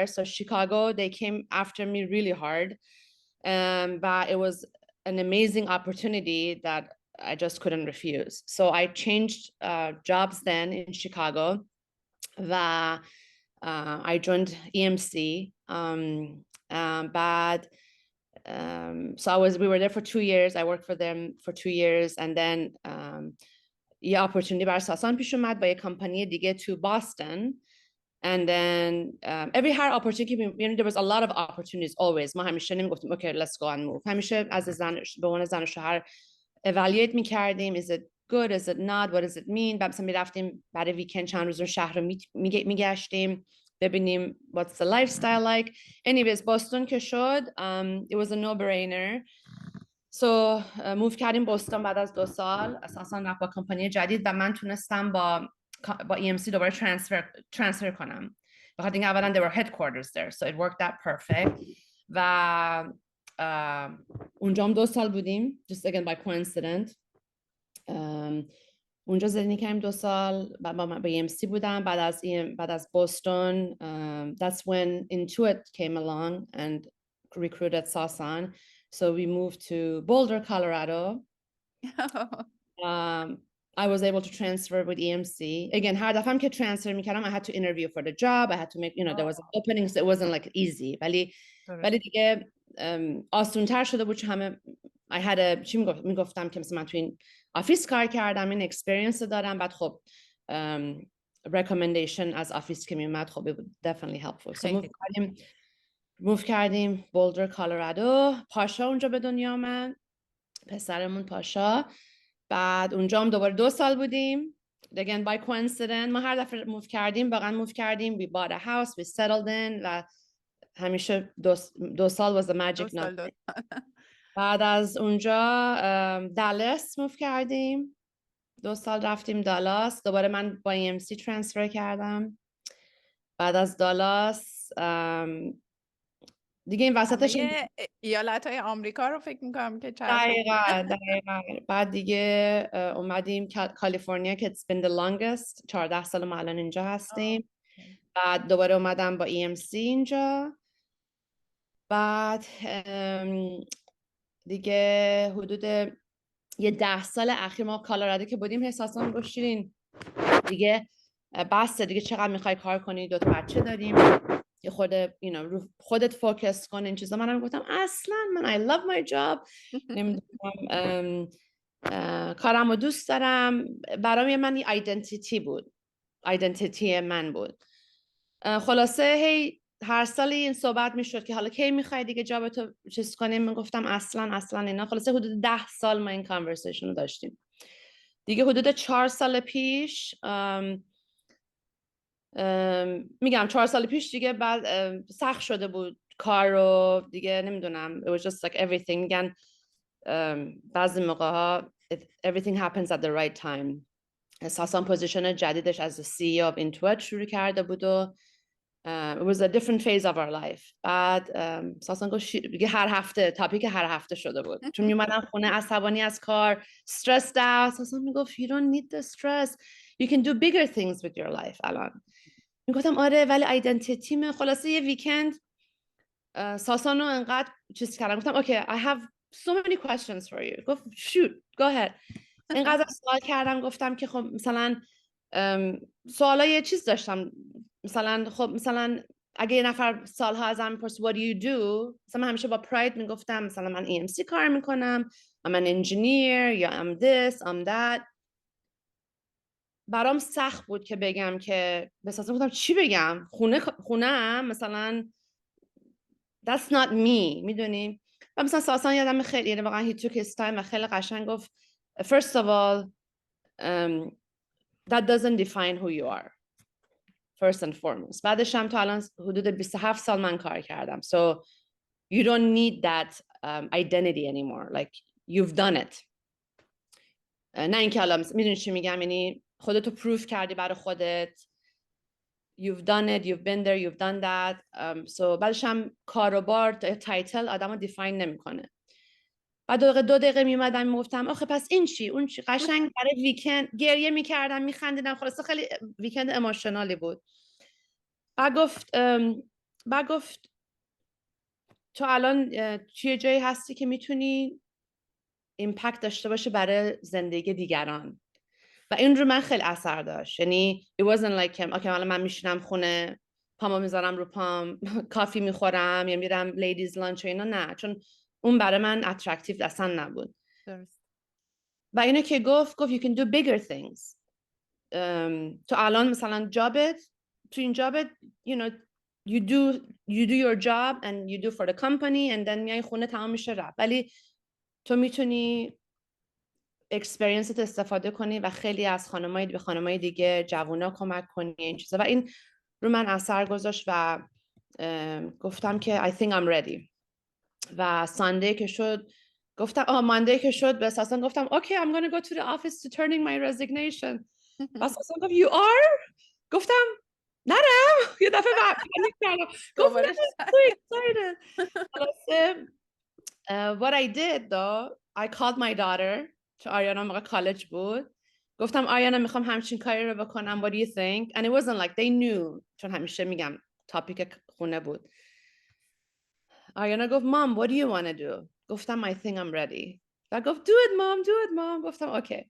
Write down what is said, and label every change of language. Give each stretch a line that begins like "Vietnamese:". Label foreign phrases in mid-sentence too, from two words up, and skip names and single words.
English: So Chicago they came after me really hard, but it was an amazing opportunity that I just couldn't refuse. So I changed jobs then in Chicago. I joined EMC. So we were there for 2 years. I worked for them for 2 years, and then
Persian: یه opportunity برای ساسان پیش اومد با یه کمپانی دیگه
English: to Boston. And then every hire opportunity, you know, there was a lot of opportunities always.
Persian: ما همیشه نمیگفتیم
English: okay let's go and move.
Persian: همیشه از زن به عنوان زن و شوهر evaluate میکردیم.
English: Is it good? Is it not? What does it mean?
Persian: بعد مثلا میرفتیم برای ویکند چند روز رو شهر رو میگشتیم ببینیم
English: what's the lifestyle like. Anyways
Persian: بوستون که شد
English: it was a no-brainer.
Persian: So move کردیم بوستون بعد از 2 سال. اساسا رفت با کمپانی جدید و من تونستم با EMC دوباره transfer کنم. بخاطر اینکه اولا
English: they were headquarters there, so it worked out perfect.
Persian: و اونجا هم 2 سال بودیم
English: just again by coincidence.
Persian: اونجا زندگی کردیم 2 سال. بعد با EMC بودم. بعد از بوستون
English: that's when Intuit came along and recruited Sasan. So we moved to Boulder, Colorado. I was able to transfer with EMC. Again,
Persian: هر دفعه هم که transfer میکردم
English: I had to interview for the job. I had to make, you know, there was openings. It wasn't like easy.
Persian: ولی دیگه آسون‌تر شده بود چون همه
English: I had a
Persian: چی میگفتم که مثلا من تو این آفیس کار کردم، این experience دارم. بعد خب recommendation از آفیس که میومد خب
English: it would definitely helpful.
Persian: So move کردیم بولدر کالرادو. پاشا اونجا به دنیا آمد، پسرمون پاشا. بعد اونجا هم دوباره 2 سال بودیم.
English: Again by coincidence
Persian: ما هر دفعه موو کردیم واقعا موو کردیم.
English: We bought a house, we settled in
Persian: و همیشه 2 سال
English: was the magic number.
Persian: بعد از اونجا دالاس موو کردیم. 2 سال رفتیم دالاس. دوباره من با EMC ترانسفر کردم. بعد از دالاس دیگه این وسطش ایالت‌های آمریکا رو فکر می‌کنم که دقیقاً. بعد دیگه اومدیم کالیفرنیا که
English: it's been the longest.
Persian: 14 سال ما الان اینجا هستیم. بعد دوباره اومدم با EMC اینجا بعد دیگه حدود یه 10 سال اخیر ما کالارادو که بودیم احساسا گفت شیرین دیگه بسته دیگه، چقدر میخوای کار کنی، 2 تا بچه داریم، یه خورده رو خودت فوکس کن این چیزا. منم گفتم اصلا من
English: I love my job،
Persian: نمیدونم کارمو دوست دارم. برام من یه آیدنتیتی بود، آیدنتیتی من بود. خلاصه هی هر سال این صحبت میشد که حالا کی میخوای دیگه جابتو چیز کنیم. من گفتم اصلا اینا. خلاصه حدود 10 سال ما این کانورسیشن رو داشتیم دیگه. حدود 4 سال پیش میگم 4 سال پیش دیگه بعد سخت شده بود کار رو دیگه، نمیدونم
English: it was just like everything.
Persian: میگن بعضی موقع ها
English: everything happens at the right time.
Persian: اساساً پوزیشن جدیدش از
English: CEO of Intuit
Persian: شروع کرده بود و
English: it was a different phase of our life.
Persian: بعد اساساً گفت دیگه هر هفته تاپیک هر هفته شده بود، چون میومدم خونه عصبانی از کار،
English: stressed out.
Persian: اساساً میگفت
English: you don't need the stress, you can do bigger things with your life.
Persian: الان میگفتم آره ولی آیدنتیتیمه. خلاصه یه ویکند ساسانو انقدر چیز کردم، گفتم
English: okay I have so many questions for you.
Persian: گفت
English: shoot go ahead.
Persian: اینقدر سوال کردم، گفتم که خب مثلا سوالای چیز داشتم، مثلا خب مثلا اگه یه نفر سالها ازم میپرسه
English: what do you do،
Persian: مثلا من همیشه با پراید میگفتم مثلا من EMC کار میکنم،
English: I'm an engineer یا I'm this I'm that.
Persian: برام سخت بود که بگم که بسازم، گفتم چی بگم، خونه مثلا
English: that's not me،
Persian: میدونی. و مثلا ساسان یادم خیلی، یعنی واقعا
English: he took his time
Persian: و خیلی قشنگ گفت
English: first of all that doesn't define who you are first and foremost.
Persian: بعدش هم تا الان حدود 27 سال من کار کردم
English: so you don't need that identity anymore, like you've done it.
Persian: نه اینکه حالا میدونی چی میگم، یعنی خودتو پروف کردی برای خودت،
English: you've done it, you've been there, you've done that.
Persian: So بعدش هم کاروبار تایتل آدمو دیفاین نمیکنه. بعد 2 دقیقه میومدم میگفتم آخه پس این چی اون چی، قشنگ برای ویکند گریه میکردم میخندیدم. خلاصه خیلی ویکند ایموشنالی بود. بعد گفت تو الان چیه جایی هستی که میتونی ایمپکت داشته باشه برای زندگی دیگران. و این رو من خیلی اثر داشت. یعنی
English: it wasn't like
Persian: اوکی حالا من میشینم خونه پامو میذارم رو پام کافی میخورم یا میرم لیدیز لانچ و اینا، نه، چون اون برای من اترکتیو اصلا نبود. درست. و اینو که گفت
English: you can do bigger things.
Persian: تو الان مثلا جابت، تو این جابت
English: you know you do your job and you do for the company and then
Persian: میای خونه تمام میشه رفت، ولی تو میتونی اکسپریانست استفاده کنی و خیلی از خانمای دیگه جوونا کمک کنی این چیزا. و این رو من اثر گذاشت و گفتم که
English: I think I'm ready.
Persian: و ساندی که شد گفتم ماندی که شد به اساسا گفتم
English: okay I'm gonna go to the office to turning my resignation.
Persian: و اساسا گفت
English: you are؟
Persian: گفتم نرم. یه دفعه پنیک کردم. گفتم
English: so excited. what I did though I called my daughter،
Persian: چون آریانا موقع کالج بود، گفتم آریانا میخوام همچین کاری رو بکنم
English: what do you think. And it wasn't like they knew،
Persian: چون همیشه میگم تاپیک خونه بود. آریانا گفت
English: mom what do you want to do.
Persian: گفتم
English: I think I'm ready.
Persian: و گفت
English: do it mom.
Persian: گفتم اوکی.